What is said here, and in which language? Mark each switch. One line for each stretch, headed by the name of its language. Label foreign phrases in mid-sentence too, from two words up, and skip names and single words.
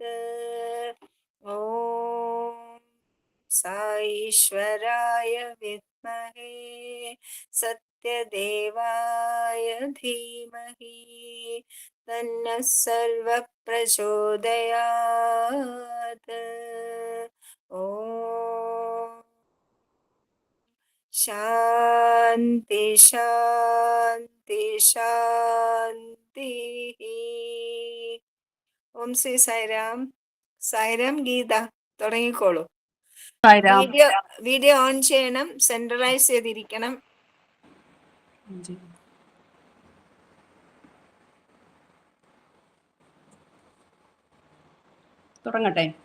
Sanskrit: ॐ साईश्वराय विद्महे सत्यदेवाय धीमहि तन्नः सर्वः प्रचोदयात्। ॐ शान्ति शान्ति शान्तिः।
Malayalam: ഓം ശ്രീ സായിരാം. സായിരാം ഗീത തുടങ്ങിക്കോളൂ.
English: video on
Malayalam: ചെയ്യണം, സെൻട്രലൈസ് ചെയ്തിരിക്കണം. തുടങ്ങട്ടെ?